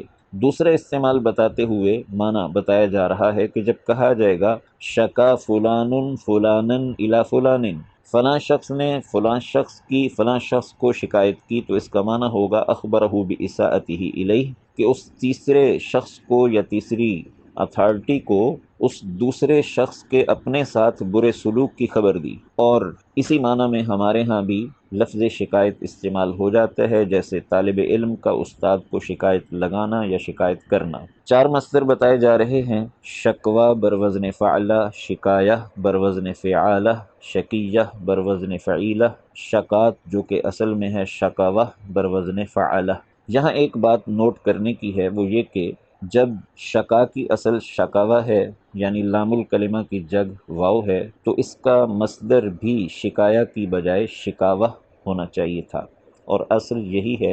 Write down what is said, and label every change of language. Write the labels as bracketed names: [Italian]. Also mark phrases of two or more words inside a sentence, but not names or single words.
[Urdu] دوسرا استعمال بتاتے ہوئے معنی بتایا جا رہا ہے کہ جب کہا جائے گا [Arabic] شکا فلان فلانن الی فلان، [Urdu] فلاں شخص نے فلاں شخص کی فلاں شخص کو شکایت کی، تو اس کا معنی ہوگا [Arabic] اخبرہ باساءتہ الیہ، [Urdu] کہ اس تیسرے شخص کو یا تیسری اتھارٹی کو اس دوسرے شخص کے اپنے ساتھ برے سلوک کی خبر دی۔ اور اسی معنی میں ہمارے ہاں بھی لفظ شکایت استعمال ہو جاتا ہے، جیسے طالب علم کا استاد کو شکایت لگانا یا شکایت کرنا۔ چار مصدر بتائے جا رہے ہیں: شکوہ بروزن فعلہ، شکایہ بروزن فعالہ، شکیہ بروزن فعیلہ، شکات جو کہ اصل میں ہے شکاوہ بروزن فعلہ۔ یہاں ایک بات نوٹ کرنے کی ہے، وہ یہ کہ جب شکا کی اصل شکاوہ ہے یعنی [Arabic] لام الکلمہ [Urdu] کی جگ واو ہے، تو اس کا مصدر بھی شکایہ کی بجائے شکاوہ ہونا چاہیے تھا، اور اصل یہی ہے۔